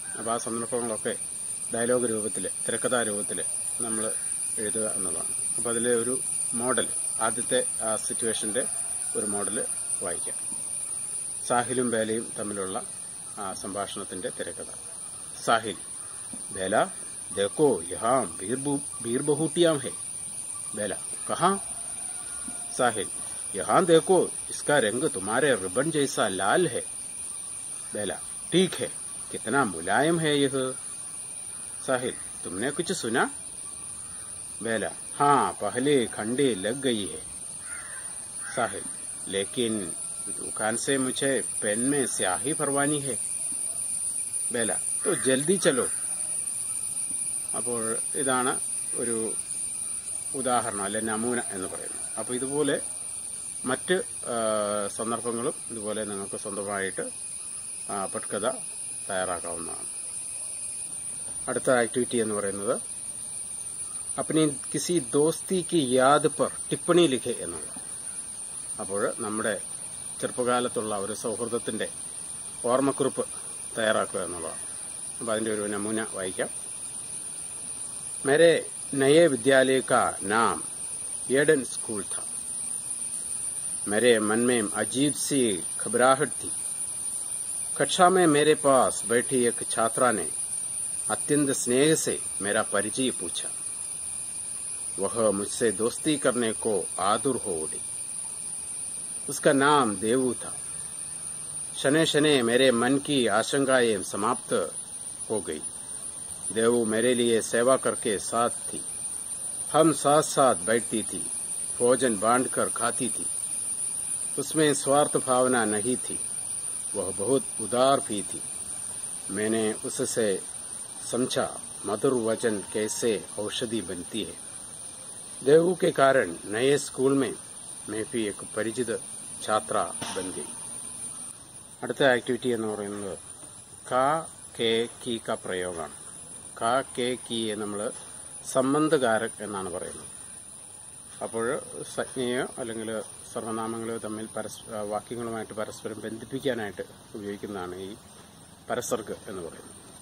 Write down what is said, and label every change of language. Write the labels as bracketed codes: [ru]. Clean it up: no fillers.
[ml] അപ്പോൾ ആ സന്ദർഭങ്ങളൊക്കെ ഡയലോഗ് രൂപത്തിൽ, തിരക്കഥാ രൂപത്തിൽ നമ്മൾ എഴുതുക എന്നതാണ്. അപ്പോൾ അതിലെ ഒരു മോഡൽ, ആദ്യത്തെ ആ സിറ്റുവേഷന്റെ ഒരു മോഡൽ വായിക്കാം. സാഹിലും ബേലയും തമ്മിലുള്ള ആ സംഭാഷണത്തിന്റെ തിരക്കഥ. [hi] സാഹിൽ: बेला देखो यहाँ बीर बहूटियां है. बेला: कहाँ? साहिल: यहाँ देखो, इसका रंग तुम्हारे रिबन जैसा लाल है. बेला: ठीक है, कितना मुलायम है यह. साहिल: तुमने कुछ सुना? बेला: हाँ, पहले खंडे लग गई है. साहिल: लेकिन दुकान से मुझे पेन में स्याही भरवानी है. बेला: तो जल्दी चलो. [ml] അപ്പോൾ ഇതാണ് ഒരു ഉദാഹരണം, അല്ലെ നമൂന എന്ന് പറയുന്നത്. അപ്പോൾ ഇതുപോലെ മറ്റ് സന്ദർഭങ്ങളും ഇതുപോലെ നിങ്ങൾക്ക് സ്വന്തമായിട്ട് പട്കഥ തയ്യാറാക്കാവുന്നതാണ്. അടുത്ത ആക്ടിവിറ്റി എന്ന് പറയുന്നത് [hi] അപ്നി കിസി ദോസ്തി കി യാദ് പർ ടിപ്പണി ലിഖെ [ml] എന്നുള്ളത്. അപ്പോൾ നമ്മുടെ ചെറുപ്പകാലത്തുള്ള ഒരു സൗഹൃദത്തിന്റെ ഓർമ്മക്കുറിപ്പ് തയ്യാറാക്കുക എന്നുള്ളതാണ്. അപ്പോൾ അതിന്റെ ഒരു നമൂന വായിക്കാം. [hi] मेरे नए विद्यालय का नाम एडन स्कूल था. मेरे मन में अजीब सी घबराहट थी. कक्षा में मेरे पास बैठी एक छात्रा ने अत्यंत स्नेह से मेरा परिचय पूछा. वह मुझसे दोस्ती करने को आतुर हो उठी. उसका नाम देवू था. शने शने मेरे मन की आशंकाएं समाप्त हो गई. देवू मेरे लिए सेवा करके साथ थी. हम साथ साथ बैठती थी, भोजन बांटकर खाती थी. उसमें स्वार्थ भावना नहीं थी. वह बहुत उदार भी थी. मैंने उससे समझा मधुर वचन कैसे औषधि बनती है. देवू के कारण नए स्कूल में मैं भी एक परिचित छात्रा बन गई. [ml] അടുത്ത ആക്ടിവിറ്റി എന്ന് പറയുന്നത് കാ കെ കി ക പ്രയോഗമാണ്. കാ കെ കി നമ്മൾ സംബന്ധകാരക് എന്നാണ് പറയുന്നത്. അപ്പോൾ സംജ്ഞയോ അല്ലെങ്കിൽ സർവനാമങ്ങളോ തമ്മിൽ വാക്യങ്ങളുമായിട്ട് പരസ്പരം ബന്ധിപ്പിക്കാനായിട്ട് ഉപയോഗിക്കുന്നതാണ് ഈ പരസർഗ് എന്ന് പറയുന്നത്.